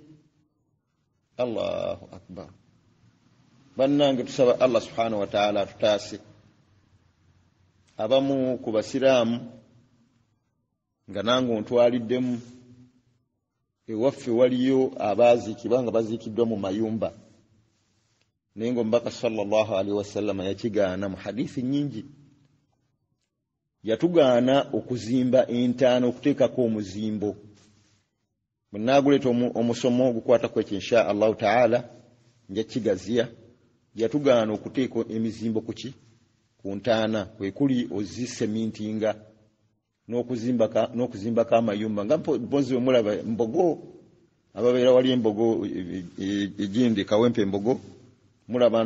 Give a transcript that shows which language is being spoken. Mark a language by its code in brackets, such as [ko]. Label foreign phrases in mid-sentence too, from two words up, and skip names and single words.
[ar] Allahu akbar [lg] bannange tusaba Allah [ar] subhanahu wa ta'ala [lg] atutaase abamu ku basiraamu nga nange ontwaliddemu ewaffe waliyo abaziikibwa nga baziikiddwa mu mayumba naye ng'omubaka [ar] sallallahu alaihi wasallam [lg] yakigaana mu hadithi nnyingi yatugaana okuzimba entaana okuteekako omuzimbo bwe naaguleeta omusomo ogukwatako ekyo [ar] insha allahu ta'ala [lg] nja kigaziya yatugaana okuteeka emizimbo ku ntaana kwekuli ozisemintinga n'okuzimbako amayumba nga mpozi wemulaba embogo ababeera wali embogo egindi kawempe embogo mulaba